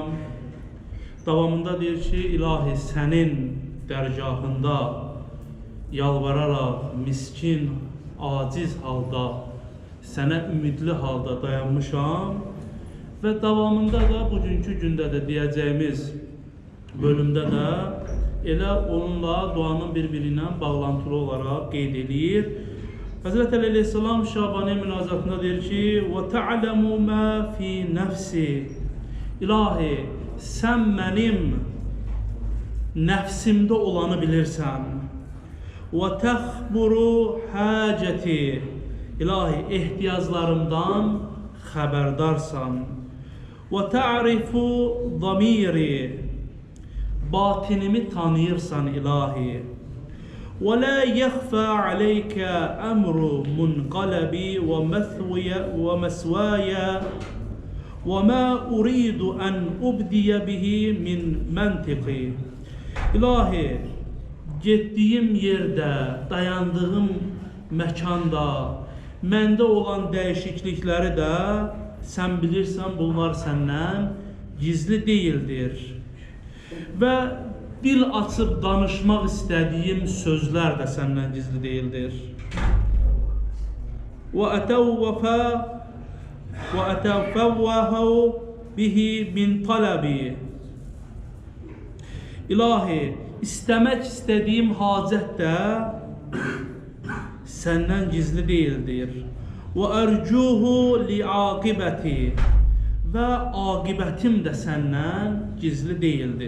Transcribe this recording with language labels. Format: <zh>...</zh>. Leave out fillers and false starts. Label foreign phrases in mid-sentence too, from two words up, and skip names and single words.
<az>Davamında deyir ki, ilahi sənin dərgahında yalvararaq miskin, aciz halda, sənə ümidli halda dayanmışam və davamında da bugünkü gündə də deyəcəyimiz bölümdə də elə onunla duanın bir-birinə bağlantılı olaraq qeyd edir. Həzrət Əli əleyhissalam Şabaniyyə münacatında deyir ki,</az> <ar>وَتَعْلَمُ مَا فِي نَفْسِ</ar> <az>İlahi, sən mənim nəfsimdə olanı bilirsən.</az> <ar>وَتَخْبُرُ حَاجَتِ</ar> <az>İlahi, ehtiyaclarımdan xəbərdarsan.</az> <ar>وَتَعْرِفُ ضَمِيرِ</ar> <az>Batinimi tanıyırsan ilahi.</az> <ar>وَلَا يَخْفَى عَلَيْكَ أَمْرُ مُنْقَلَبِ وَمَسْوَايَ وَمَا أُرِيدُ أَنْ أُبْدِيَ بِهِ مِنْ مَنْتِقِ</ar> <az>İlahi, getdiyim yerdə, dayandığım məkanda, məndə olan dəyişiklikləri də sən bilirsən, bunlar səndən gizli deyildir. Və dil açıb danışmaq istədiyim sözlər də səndən gizli deyildir.</az> <ar>وَأَتَوَّفَوَّهُ بِهِ مِنْ طَلَبِ</ar> <az>İlahi, istəmək istədiyim hacət də səndən gizli deyildir.</az> <ar>وَأَرْجُوهُ لِعَاقِبَةِ</ar> <az>Və aqibətim də səndən gizli deyildir.</az>